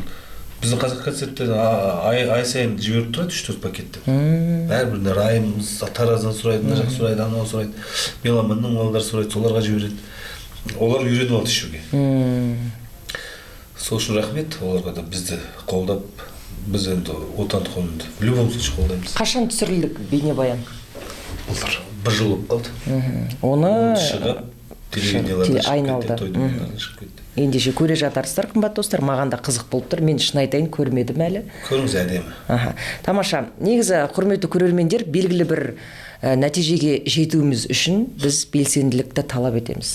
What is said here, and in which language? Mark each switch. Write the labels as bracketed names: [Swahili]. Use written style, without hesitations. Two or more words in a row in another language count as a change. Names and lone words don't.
[Kazakh] Біздің қазақ концерттерден ай сайын жіберіп тұрады 3-4 пакетті. Бәрібір райымыз тараздан сұрайды, мына жақ сұрайды, анау сұрайды, меломанның балалар сұрайды, соларға жібереді. Олар үйреніп алды ішуге. Сол үшін рахмет, оларға да бізді қолдап, біз енді отандық өнімді [Russian] в любом случае [Kazakh] қолдаймыз. Қашан түсірілдік бейнебаян? Олар бір жыл болып қалды. Оны шығып телевиденияларда айналды. шығып кетті. Ендеше көре жатарсыздар, қымбат достар, маған да қызық болып тұр. Мен шын айтайын, көрмедім әлі. Көріңіз әдемі. Тамаша. Негізі құрметті көрермендер, белгілі бір нәтижеге жетуіміз үшін біз белсенділікті талап етеміз.